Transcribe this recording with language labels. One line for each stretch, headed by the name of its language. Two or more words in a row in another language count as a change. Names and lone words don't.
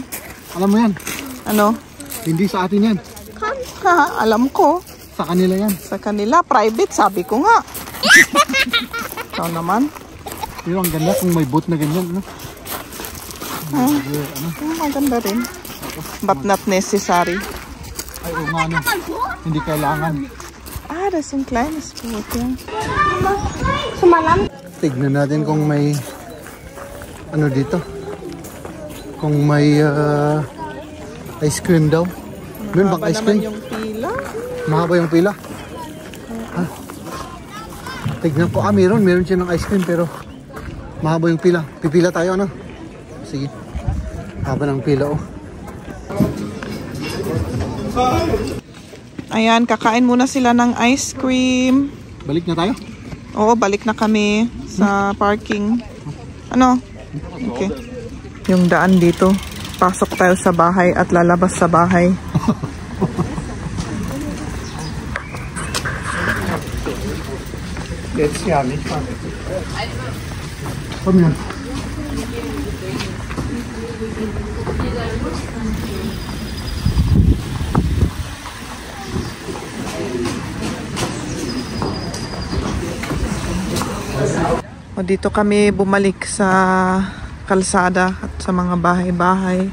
Filipino: Alam mo yan? Ano? Hindi sa atin yan. Ha, alam ko. Sa kanila yan. Sa kanila, private, sabi ko nga. Ikaw naman. Pero ang ganda kung may boat na ganyan. Ano? Maganda rin.
English: But not necessary.
Filipino: Ay, oo nga, ano. Hindi kailangan.
German: Das ist ein kleines Boot, ja.
Filipino: Tignan natin kung may ano dito. Kung may
English: ice cream
Filipino: daw. Meron bang
English: ice cream?
Filipino: Yung pila. Mahaba yung pila. Tignan ko. Meron siya ng
English: ice cream
Filipino: pero mahaba yung pila. Pipila tayo, ano? Sige. Haba ng pila, oh. Ayan, kakain muna sila ng
English: ice cream.
Filipino: Balik na tayo? Oo, balik na kami sa parking. Ano? Okay. Yung daan dito. Pasok tayo sa bahay at lalabas sa bahay.
German: Jetzt ja nicht. Komm her.
Filipino: O dito kami bumalik sa kalsada at sa mga bahay-bahay.